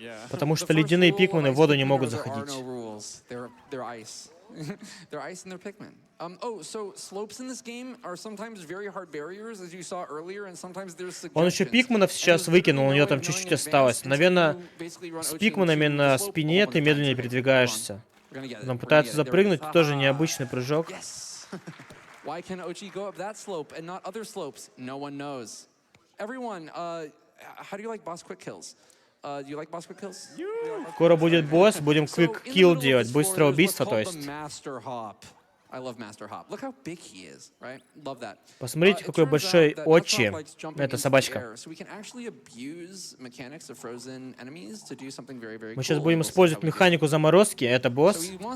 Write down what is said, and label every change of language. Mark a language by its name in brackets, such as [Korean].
[Russian] Потому что ледяные пикмены в воду не могут заходить. Он еще пикменов сейчас выкинул, у него там чуть-чуть осталось. Наверное, с пикменами на спине ты медленнее передвигаешься. Он пытается запрыгнуть, тоже необычный прыжок. [English] Why can Ochi go up that slope and not other slopes? No one knows. Everyone, how do you like boss quick kills? Do you like boss quick kills? [Russian] Скоро будет босс, будем quick kill делать, быстрое убийство, то есть. [English] I love Master Hop. Look how big he is, right? Love that. [Russian] Посмотрите, какой большой Очи. Это собачка. Мы сейчас будем использовать механику заморозки. Это босс.